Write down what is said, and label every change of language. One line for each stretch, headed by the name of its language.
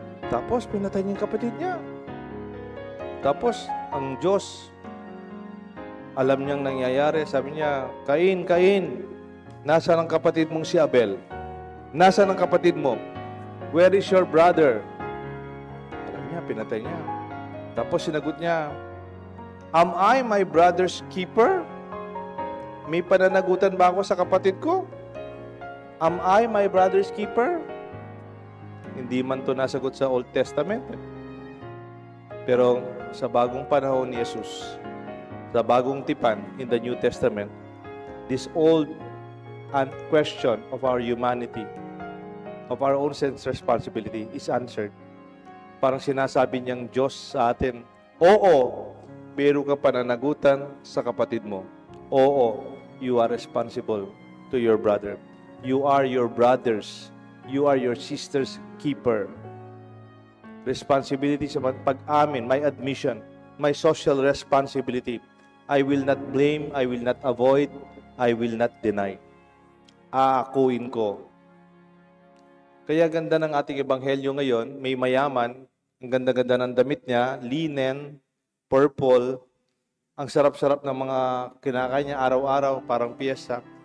Filipino: Tapos pinatay niya yung kapatid niya. Tapos ang Diyos, alam niyang nangyayari, sabi niya, Cain, Cain, nasaan ang kapatid mong si Abel? Nasaan ang kapatid mo?
English: Where is your brother?
Filipino: Alam niya, niya, pinatay niya. Tapos sinagot niya,
English: am I my brother's keeper?
Filipino: May pananagutan ba ako sa kapatid ko?
English: Am I my brother's keeper?
Filipino: Hindi man to nasagot sa
English: Old Testament.
Filipino: Pero sa bagong panahon ni Jesus, sa bagong tipan
English: in the New Testament, this old question of our humanity, of our own sense responsibility is answered.
Filipino: Parang sinasabi niyang Diyos sa atin, oo, meron ka pananagutan sa kapatid mo.
English: Oo, you are responsible to your brother. You are your brother's, you are your sister's keeper. Responsibility
Filipino: sa pag-amin,
English: my admission, my social responsibility. I will not blame, I will not avoid, I will not deny.
Filipino: Aakuin ko. Kaya ganda ng ating ebanghelyo ngayon, may mayaman, ang ganda-ganda ng damit niya, linen, purple, ang sarap-sarap ng mga kinakain niya araw-araw, parang piyesta.